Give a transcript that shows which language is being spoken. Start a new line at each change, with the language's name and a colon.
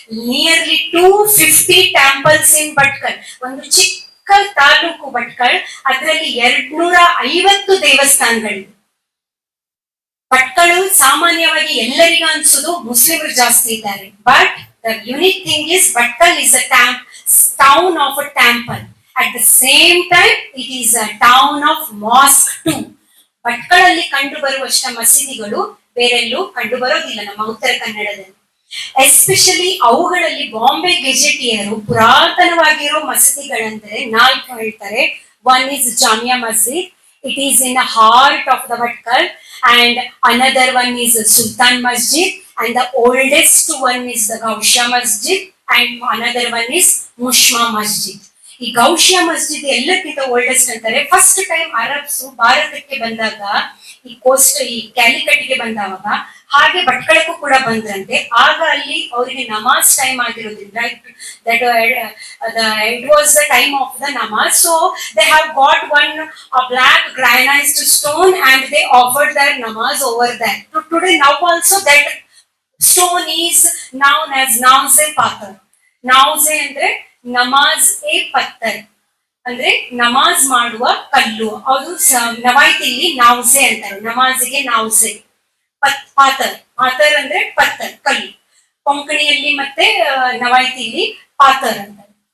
English: Nearly 250 temples in Bhatkal.
Kannada: ಒಂದು ಚಿಕ್ಕ ತಾಲೂಕು ಭಟ್ಕಲ್, ಅದರಲ್ಲಿ 250 ದೇವಸ್ಥಾನಗಳಿವೆ. ಭಟ್ಕಳು ಸಾಮಾನ್ಯವಾಗಿ ಎಲ್ಲರಿಗೂ ಅನ್ಸುದು ಮುಸ್ಲಿಮರು ಜಾಸ್ತಿ ಇದ್ದಾರೆ.
English: But the unique thing is Bhatkal is a town of a temple. At the same time, it is a town of mosque too.
Kannada: ಭಟ್ಕಳಲ್ಲಿ ಕಂಡು ಬರುವಷ್ಟ ಮಸೀದಿಗಳು ಬೇರೆಲ್ಲೂ ಕಂಡು ಬರೋದಿಲ್ಲ ನಮ್ಮ ಉತ್ತರ ಕನ್ನಡದಲ್ಲಿ. ಎಸ್ಪೆಷಲಿ ಅವುಗಳಲ್ಲಿ ಬಾಂಬೆ ಗೆಜೆಟಿಯರು ಪುರಾತನವಾಗಿರೋ ಮಸೀದಿಗಳಂದ್ರೆ 4 ಹೇಳ್ತಾರೆ.
English: One is Jamia Masjid, it is in the heart of the Bhatkal. And another one is Sultan Masjid, and the oldest one is the Ghousia Masjid, and another one is Mushma Masjid.
Kannada: ಈ ಗೌಶಿಯಾ ಮಸ್ಜಿದ್ ಎಲ್ಲಕ್ಕಿಂತ ಓಲ್ಡೆಸ್ಟ್ ಅಂತಾರೆ. ಫಸ್ಟ್ ಟೈಮ್ ಅರಬ್ಸ್ ಭಾರತಕ್ಕೆ ಬಂದಾಗ ಈ ಕ್ಯಾಲಿಕಟ್ಗೆ ಬಂದಾಗ ಹಾಗೆ ಭಟ್ಕಳಕ್ಕೂ ಕೂಡ ಬಂದ್ರಂತೆ. ಆಗ ಅಲ್ಲಿ ಅವರಿಗೆ ನಮಾಜ್ ಟೈಮ್ ಆಗಿರೋದ್ರಿಂದ
English: it was the time of the namaz, so they have got one a black granite stone and they offered their namaz over there. Today now also that stone is known as Nauze Pathar.
Kannada: Nauze ಅಂದ್ರೆ ನಮಾಜ್ A ಪತ್ತರ್ ಅಂದ್ರೆ ನಮಾಜ್ ಮಾಡುವ ಕಲ್ಲು. ಅದು ನವಾಯ್ತಿಲಿ ನಾವ್ಸೆ ಅಂತಾರೆ. ನಮಾಜಿಗೆ ನಾವ್ಸೆ. ಪಾತರ್, ಪಾತರ್ ಅಂದ್ರೆ ಪತ್ತರ್ ಕಲ್ಲು. ಕೊಂಕಣಿಯಲ್ಲಿ ಮತ್ತೆ ನವಾಯ್ತಿಲಿ ಪಾತರ್ ಅಂತಾರೆ.